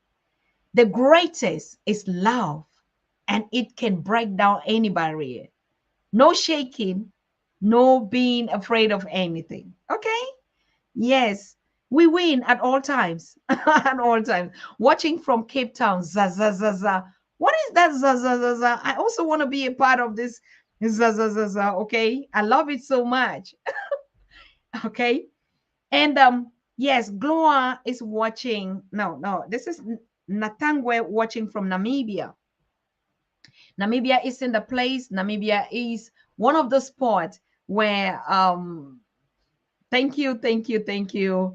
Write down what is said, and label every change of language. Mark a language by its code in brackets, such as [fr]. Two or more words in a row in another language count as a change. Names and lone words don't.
[en] The greatest is love, and it can break down any barrier. No shaking, no being afraid of anything. Okay? Yes, we win at all times. At all times. Watching from Cape Town, za za za za. What is that za za za za? I also want to be a part of this za za za za. Okay, I love it so much. Okay, and yes, Gloa is watching. No, no, this is Natangwe watching from Namibia. Namibia is in the place. Namibia is one of the spots where thank you, thank you, thank you.